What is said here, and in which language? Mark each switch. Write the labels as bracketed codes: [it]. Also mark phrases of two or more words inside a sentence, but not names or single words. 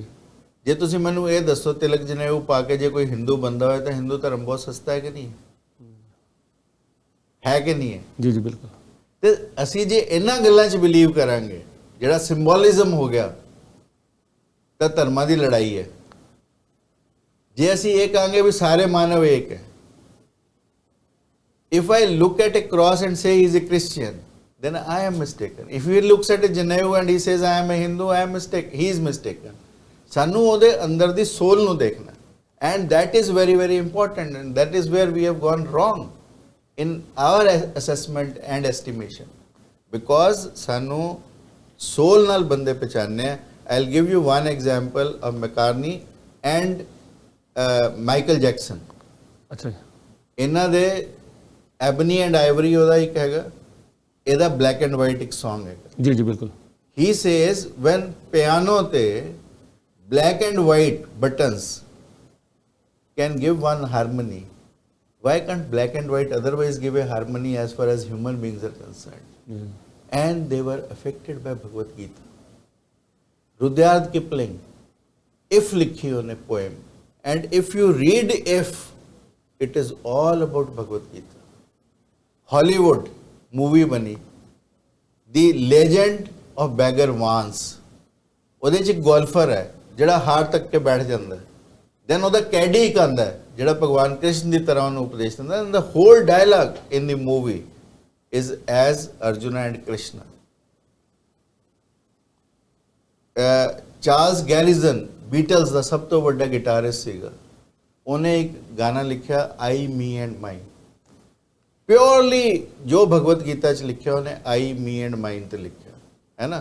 [pa] ਜੇ ਤੁਸੀਂ ਮੈਨੂੰ ਇਹ ਦੱਸੋ ਤਿਲਕ ਜਨੇਊ ਪਾ ਕੇ ਜੇ ਕੋਈ ਹਿੰਦੂ ਬੰਦਾ ਹੋਏ ਤਾਂ ਹਿੰਦੂ ਧਰਮ ਬਹੁਤ ਸਸਤਾ ਹੈ ਕਿ ਨਹੀਂ ਹੈ ਕਿ ਨਹੀਂ ਹੈ? ਜੀ ਜੀ ਬਿਲਕੁਲ। ਤੇ ਅਸੀਂ ਜੇ ਇਹਨਾਂ ਗੱਲਾਂ 'ਚ ਬਿਲੀਵ ਕਰਾਂਗੇ, ਜਿਹੜਾ ਸਿੰਬੋਲਿਜ਼ਮ ਹੋ ਗਿਆ, ਤਾਂ ਧਰਮਾਂ ਦੀ ਲੜਾਈ ਹੈ। ਜੇ ਅਸੀਂ ਇਹ ਕਹਾਂਗੇ ਵੀ ਸਾਰੇ ਮਾਨਵ ਇੱਕ ਹੈ, [en] if I look at a cross and say he is a Christian, then I am mistaken. If he looks at a Janevu and he says I am a Hindu, I am mistaken. He is mistaken. [pa] ਸਾਨੂੰ ਉਹਦੇ ਅੰਦਰ ਦੀ ਸੋਲ ਨੂੰ ਦੇਖਣਾ, [en] and that is very very important, and that is where we have gone wrong in our assessment and estimation, because [pa] ਸਾਨੂੰ ਸੋਲ ਨਾਲ ਬੰਦੇ ਪਛਾਣਨੇ। [en] I'll give you one example of McCartney and Michael Jackson. [pa] ਅੱਛਾ ਜੀ। ਇਹਨਾਂ ਦੇ ਐਬਨੀ ਐਂਡ ਆਈਵਰੀ ਉਹਦਾ ਇੱਕ ਹੈਗਾ, ਇਹਦਾ [en] black and white [pa] ਇੱਕ Song ਹੈਗਾ। ਜੀ ਜੀ ਬਿਲਕੁਲ। [en] He says when piano ਤੇ black and white buttons can give one harmony, why can't black and white otherwise give a harmony as far as human beings are concerned? And they were affected by Bhagavad Gita. Rudyard Kipling, If [pa] ਲਿਖੀ ਉਹਨੇ [en] poem, and if you read If, it is all about Bhagavad Gita. Hollywood movie bani, The Legend of Beggar Vance, [pa] ਉਹਦੇ 'ਚ ਗੋਲਫਰ ਹੈ ਜਿਹੜਾ ਹਾਰ ਤੱਕ ਕੇ ਬੈਠ ਜਾਂਦਾ, ਦੈਨ ਉਹਦਾ ਕੈਡੀ ਇੱਕ ਆਉਂਦਾ ਜਿਹੜਾ ਭਗਵਾਨ ਕ੍ਰਿਸ਼ਨ ਦੀ ਤਰ੍ਹਾਂ ਉਹਨੂੰ ਉਪਦੇਸ਼ ਦਿੰਦਾ, [en] and the whole dialogue in the movie is as Arjuna and Krishna. [pa] ਚਾਰਲਸ ਗੈਰੀਜ਼ਨ ਬੀਟਲਸ ਦਾ ਸਭ ਤੋਂ ਵੱਡਾ ਗਿਟਾਰਿਸਟ ਸੀਗਾ, ਉਹਨੇ ਇੱਕ ਗਾਣਾ ਲਿਖਿਆ ਆਈ ਮੀ ਐਂਡ ਮਾਈਨ, ਪਿਓਰਲੀ ਜੋ ਭਗਵਦ ਗੀਤਾ 'ਚ ਲਿਖਿਆ ਉਹਨੇ ਆਈ ਮੀ ਐਂਡ ਮਾਈਨ ਤੇ ਲਿਖਿਆ, ਹੈ ਨਾ।